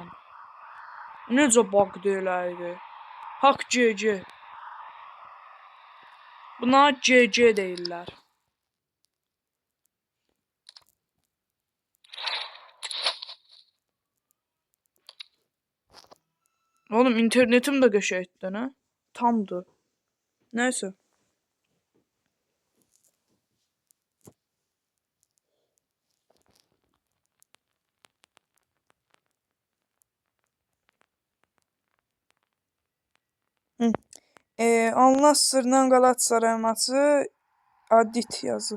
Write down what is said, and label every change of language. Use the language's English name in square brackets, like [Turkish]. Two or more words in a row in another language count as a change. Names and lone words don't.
[Azerbaijani] Necə bağdı elə idi? Hak GG. Buna GG deyirlər. Oğlum internetim de qəşəngdir, nə? Tamdı. Neyse. Al-Nassr'la Galatasaray maçı Adit yazıb.